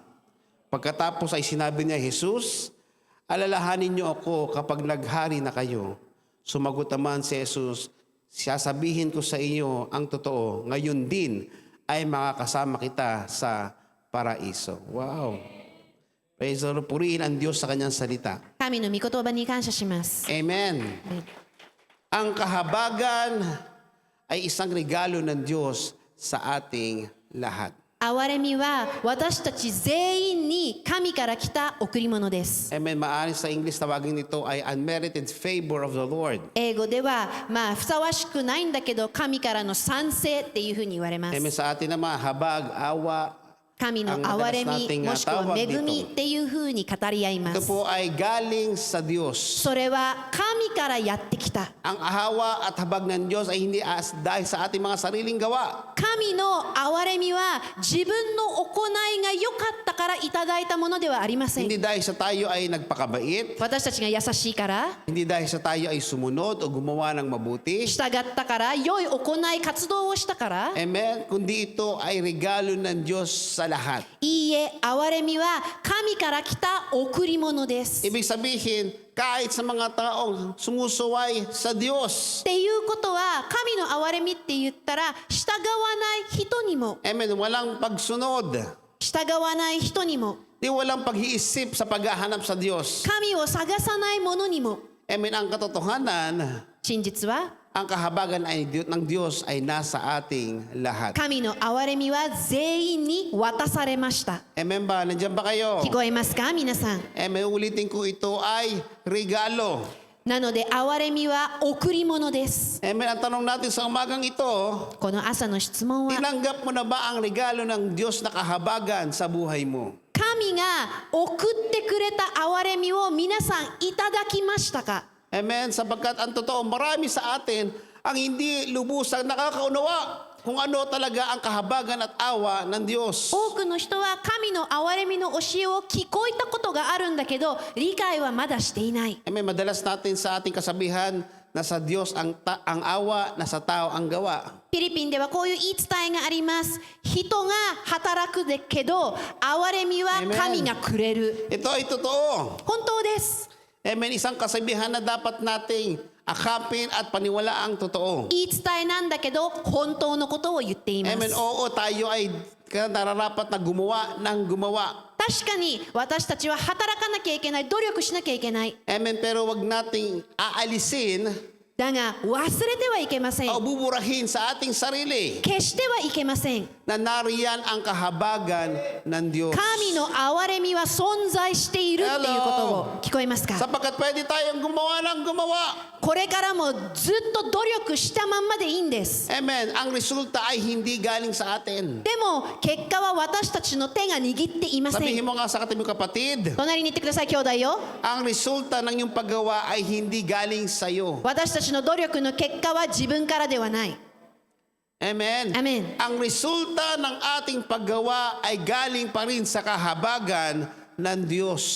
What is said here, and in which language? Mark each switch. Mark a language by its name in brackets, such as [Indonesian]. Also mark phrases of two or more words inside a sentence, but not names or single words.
[Filipino] Pagkatapos ay sinabi niya, Jesus, alalahanin niyo ako kapag naghari na kayo. Sumagot naman si Jesus, sasabihin ko sa iyo ang totoo, ngayon din ay makakasama kita sa paraiso. [English] Wow! Praise the Lord. [Filipino] Purihin ang Diyos sa kanyang salita. [Japanese] 神の御言葉に感謝します。 [Filipino] Amen. Ang kahabagan ay isang regalo ng Diyos sa ating lahat. [Japanese] 憐れみは私たち全員に神から来た贈り物です。 [Filipino] Amen. Maaari sa English tawagin nito ay [English] unmerited favor of the Lord. [Japanese] 英語ではふさわしくないんだけど神からの賛成っていうふうに言われま [Filipino] Amen. [Japanese] す。 [Filipino] Sa atin naman, habag, awa. [Japanese] 神の憐れみもしくは恵みっていうふうに語り合いま [Filipino] Ito [Japanese] す。 [Filipino] po ay galing sa Diyos. [Japanese] それは神からやってきた。 [Filipino] Ang ahawa at habag ng Diyos ay hindi dahil sa ating mga sariling gawa. [Japanese] 神の憐れみは自分の行いが良かったからいただいたものではありません。 [Filipino] Hindi dahil sa tayo ay nagpakabait. [Japanese] 私たちが優しいから、 [Filipino] Hindi dahil sa tayo ay sumunod o gumawa ng mabuti. [Japanese] 従ったから、良い行い活動をしたから、 [Filipino] Amen. Kundi ito ay regalo ng Diyos sa lahat. [Japanese] いいえ、憐れみは神から来た贈り物です。 [Filipino] Ibig sabihin, kahit sa mga taong sumusuway sa Diyos. [Japanese] っていうことは、神の憐れみって言ったら、従わない人にも、 [Filipino] Amen. Walang pagsunod. [Japanese] 従わない人にも、 [Filipino] Di walang pag-iisip sa paghahanap sa Diyos. [Japanese] 神を探さない者にも、 [Filipino] Amen. Ang katotohanan, [Japanese] 真実は、 [Filipino] ang kahabagan ng Diyos ay nasa ating lahat. [Japanese] 神の憐れみは全員に渡されました。 [Filipino] Amen ba? Nandiyan ba kayo? [Japanese] 聞こえますか、皆さん。 [Filipino] Amen. Ulitin ko, ito ay regalo. [Japanese] なので、憐れみは贈り物です。 [Filipino] Amen. Ang tanong natin sa umagang ito, [Japanese] この朝の質問は、 [Filipino] tinanggap mo na ba ang regalo ng Diyos na kahabagan sa buhay mo? [Japanese] 神が送ってくれた憐れみを皆さんいただきましたか？ [Filipino] Amen. Sapagkat ang totoo, marami sa atin ang hindi lubusang nakakaunawa kung ano talaga ang kahabagan at awa ng Diyos. [Japanese] 多くの人は神の憐れみの教えを聞こえたことがあるんだけど、理解はまだしていない。 [Filipino] Amen. Madalas natin sa ating kasabihan, nasa Diyos ang awa, nasa tao ang gawa. [Japanese] フィリピンではこういう言い伝えがあります。人が働くけど、憐れみは神がくれる。 [Filipino] Ito ay totoo. [Japanese] 本当です。 [Filipino] Amen. Isang kasabihan na dapat nating akapin at paniwalaang totoo. [Japanese] 言い伝えなんだけど、本当のことを言っています。 [Filipino] Amen. Oo, tayo ay nararapat na gumawa ng gumawa. [Japanese] 確かに私たちは働かなきゃいけない、努力しなきゃいけない。 [Filipino] Amen. Pero wag nating aalisin [Japanese] だが忘れてはいけません。 [Filipino] o buburahin sa ating sarili [Japanese] 決してはいけません。 [Filipino] na nariyan ang kahabagan ng Diyos. [Japanese] 神の憐れみは存在しているっていうことを聞こえますか？ [Filipino] Sapagkat pwede tayong gumawa ng gumawa. [Japanese] これからもずっと努力したまんまでいいんです。 [Filipino] Amen. Ang resulta ay hindi galing sa atin. [Japanese] でも結果は私たちの手が握っていませ [Filipino] Sabihin [Japanese] ん。 [Filipino] mo nga sa katabi mo, kapatid, [Japanese] 隣に行ってください、兄弟よ。 [Filipino] ang resulta ng iyong paggawa ay hindi galing sa iyo. [Japanese] 私たちの努力の結果は自分からではない。 [Filipino] Amen. Amen. Ang resulta ng ating paggawa ay galing pa rin sa kahabagan ng Diyos.